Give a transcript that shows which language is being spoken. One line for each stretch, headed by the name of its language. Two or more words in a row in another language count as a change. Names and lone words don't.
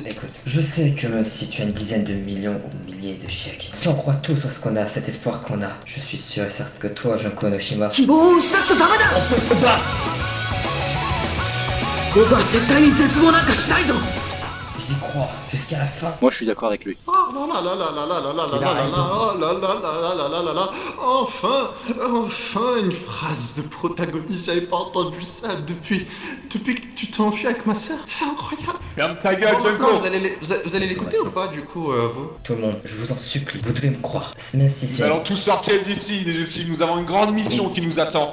French: Écoute, je sais que même si tu as une dizaine de millions ou milliers de chèques, si on croit tous à ce qu'on a, cet espoir qu'on a, je suis sûr et certain que toi, Junko Enoshima, j'y crois jusqu'à la fin. Moi, je suis d'accord avec lui. Oh là là là là là là là là là là là, oh là là là là là là là, enfin une phrase de protagoniste, j'avais pas entendu ça depuis que tu t'es enfui avec ma soeur, c'est incroyable. Ferme ta gueule, Bon, maintenant, Junko. vous allez l'écouter ou pas du coup vous? Tout le monde, je vous en supplie, vous devez me croire. Même si Nous c'est... allons tous sortir d'ici, les ultimes. Nous avons une grande mission qui nous attend.